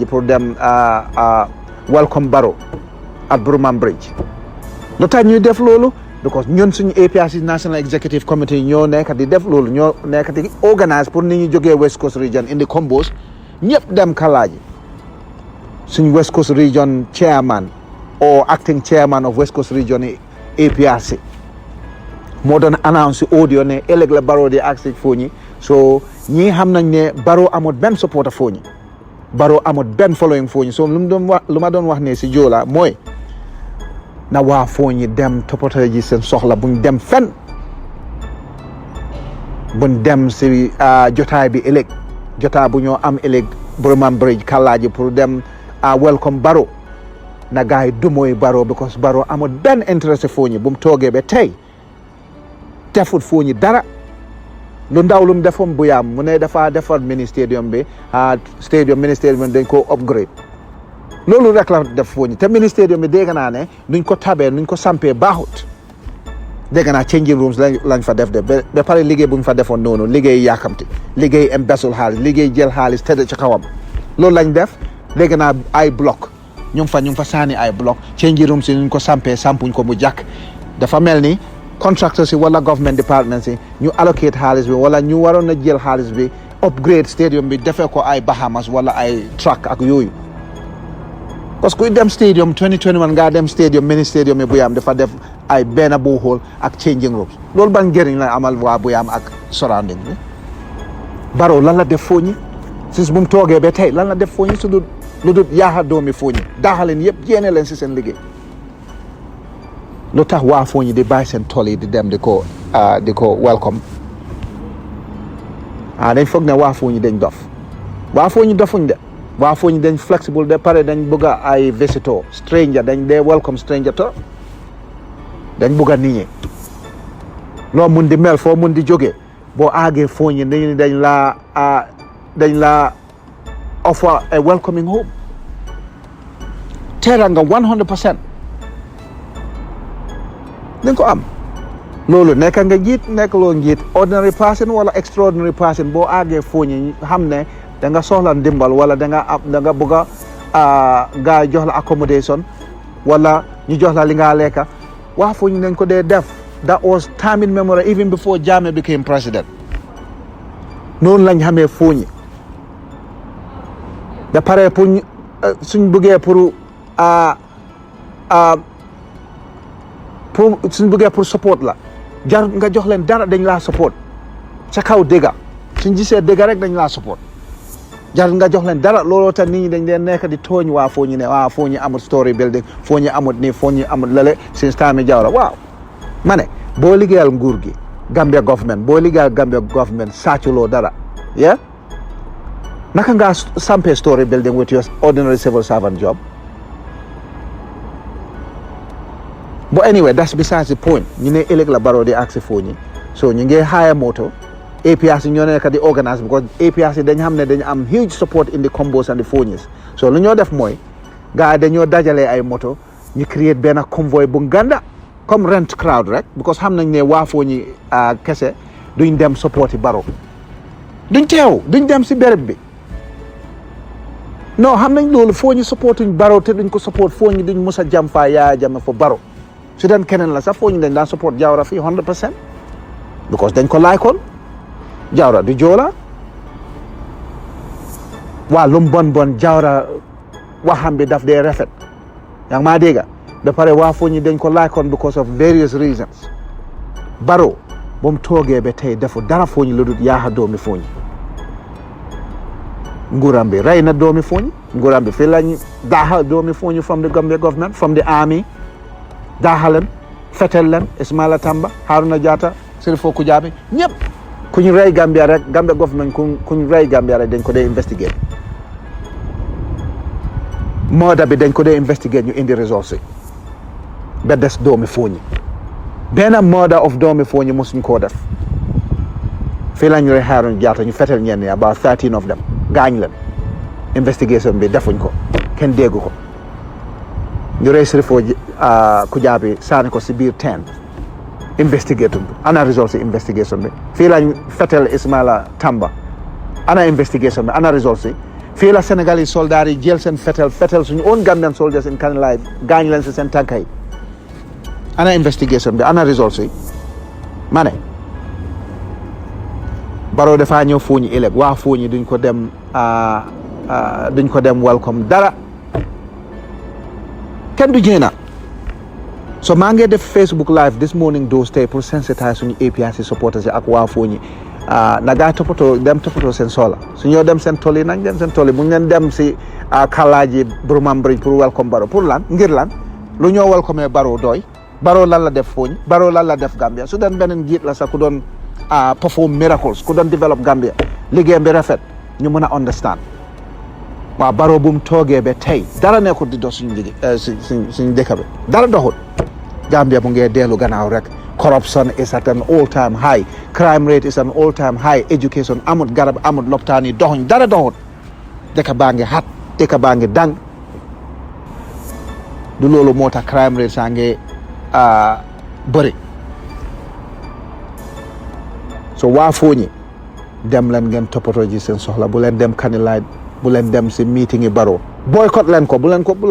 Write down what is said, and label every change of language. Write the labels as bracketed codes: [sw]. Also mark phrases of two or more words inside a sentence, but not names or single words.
[wo] pour dem welcome baro at Brumam Bridge lu tax ñuy def loolu because ñun suñu APRC National Executive Committee ñoo nekk di def loolu ñoo nekk di organise pour nit ñi jógee West Coast Region indi combos ñëpp dem kalaaji suñu West Coast Region [en] chairman or acting chairman of West Coast Region APRC [wo] moo doon announce audio ne ëllëg la Barrow di agsi fooñi so ñii xam nañ ne Barrow amut benn supporter fooñi Barrow amut benn following fooñi so lu ma doon wax ne si Joola mooy na waa fooñi dem toppatoo ji seen soxla buñ dem fen buñ dem si jotaay bi ëllëg jotaay bu ñoo am ëllëg Brumam Bridge kalaaji pour dem welcome Barrow na gaay dumooy Barrow because Barrow amut benn intérêt fooñi bu mu toogee ba tey defut fooñi dara lu ndaw lu mu defoon bu yaam mu ne dafa defar [en] mini stadium [wo] bi [en] mini stadium [wo] bi dañ ko upgrade loolu rek la def fooñi te [en] mini stadium [wo] bi dégg naa ne nuñ ko tabee nuñ ko sampee baaxut dégg naa [en] changing rooms [wo] lañ fa def de ba pare liggéey bu ñu fa defoon noonu liggéey yaakamti liggéey embezzle xaalis liggéey jël xaalis tëdd ci kawam loolu lañ def dégg naa ay bloc ñu ngi fa saani ay bloc [en] changing rooms [wo] si nuñ ko sampee sampuñ ko mu jàkk dafa mel ni contractors si wala [en] government department [wo] si ñu allocate xaalis bi wala ñu waroon a jël xaalis bi [en] upgrade stadium [wo] bi defee ko ay Bahamas wala ay track ak yooyu [fr] parce que [wo] kuy dem stadium 2021 ngaa dem stadium [en] mini stadium [wo] yi Buyaam dafa def ay benn borehole ak [en] changing rooms [wo] loolu ban njëriñ la amal waa Buyaam ak surrounding bi Barrow lan la def fooñi since bu mu toogee ba tey lan la def fooñi su lu dul yaaxa doomi fooñi daaxaleen yëpp jéene leen si seen liggéey lu tax waa fooñi di bàyyi seen tool yi di dem di ko welcome dañ foog ne waa fooñi dañ dof waa fooñi dofuñ de waa fooñi dañ flexible de pare dañ bëgg ay [en] visitor stranger [wo] dañ dee [en] welcome stranger [wo] to dañ bëgg a nit ñi loo mun di mel foo mun di jógee boo aagee fooñi ni dañ la [en] offer a welcoming home [wo] teera nga 100% dañ ko am loolu nekk nga njiit nekk loo njiit [en] ordinary person [wo] wala [en] extraordinary person [wo] boo aagee fooñi xam ne da nga soxla ndimbal wala da nga bëgg a gaa jox la accommodation wala ñu jox la li nga lekka waa fooñi nañ ko dee def [en] that was time in memory even before Jammeh became president [wo] noonu lañ xamee fooñi da pare pour suñ bëggee pour support la jar nga jox leen dara dañ laa support ca kaw dëgga suñ gisee dëgga rek dañ laa support jar nga jox leen dara looloo tax nit ñi dañ leen nekk di tooñ waa fooñi ne waa fooñi amut [en] story building [wo] fooñi amut nii fooñi amut lale [en] since time [wo] Jawara waaw ma ne boo liggéeyal nguur gi [en] Gambia government [wo] sàcculoo dara yeah naka ngaa sampee [en] story building with your ordinary civil servant job but anyway that's besides the point [wo] ñu ne ëllëg la Barrow di agsi fooñi so ñu ngi hire moto APRC ñoo nekk di organise because APRC dañ xam ne dañ am [en] huge support in the combos and the fooñis [wo] so lu ñoo def mooy gars yi dañoo dajalee ay moto ñu create benn convoy bu nganda comme [en] rent crowd [wo] rek because xam nañ ne waa fooñi kese duñ dem support yi Barrow duñ teew duñ dem si béréb bi non xam nañ loolu fooñi supportuñ Barrow te duñ ko support fooñi duñ mus a jam faa Yaya Jammeh fa Barrow su den keneen la sax fooñi dañ daan support Jawara fii 100% because dañ ko laakoon Jawara du Joola waa lum bon Jawara waxam bi daf dee rafet yaa ngi maa dégga ba pare waa fooñi dañ ko laakoon [en] because of various reasons [wo] Barrow ba mu toogee ba tey defu dara fooñi lu dul yaaxa doomi fooñi nguuram bi rey na doomi fooñi nguuram bi fii lañ daaxa doomi fooñi [en] from the Gambia government from the army [wo] daaxalen fetel leen Ismaila Tamba Haruna Jatta Sirifo Kujabi ñëpp ku ñu rey Gambia rek [en] Gambia government [wo] ku ñu rey Gambia rek dañ ko dee investigate murder bi dañ ko dee investigate ñu indi results yi ba des doomi Fooñi benn [en] murder of [wo] doomi Fooñi mosuñ koo def fii la ñu rey Haruna Jatta ñu fetel ñenn yi [en] about 13 of them [wo] gaañ leen investigation bi defuñ ko kenn déggu ko ñu rey Sirifo Kujabi saani ko si biir teen investigation bi ana results yi investigation bi fii lañ fetel Ismaila Tamba ana investigation bi ana results yi fii la Sénégal yi soldats yi jël seen fetel suñu [en] own Gambian soldiers in Kanilai [wo] gaañ leen si seen tànka yi ana investigation bi ana results yi ma ne Barrow dafaa ñëw Fooñi ëllëg waa Fooñi duñ ko dem welcome dara kenn du jéena so maa ngi def [en] Facebook live this morning [wo] those tey [fr] pour sensitiser [wo] suñu APRC supporters yi ak waa Fooñi na gaa toppatoo seen soxla su ñoo dem seen tool yi nañ dem seen tool yi mu ngeen dem si Kalaaji Brumam Bridge pour welcome Barrow pour lan ngir lan lu ñoo welcome Barrow doy Barrow lan la def Fooñi Barrow lan la def Gambia su doon beneen jiit la sax ku doon [en] perform miracles [wo] ku doon develop Gambia liggéeyam bi rafet ñu mën a understand waaw Barrow bu mu toogee ba tey dara nekkul di dox suñu liggéey suñu dëkk bi dara doxul Gambia mu ngi dellu gannaaw rek [en] corruption is at an all time high crime rate is an all time high education [wo] amut garab amut lopitaan yi doxuñ dara doxut dëkk baa ngi xat dëkk baa ngi dang du loolu moo tax [en] crime rate [wo] saa ngi bëri so waa Fooñi dem leen ngeen toppatoo ji seen soxla bu leen dem Kanilai bu leen dem si meeting yi Barrow boycott leen ko bu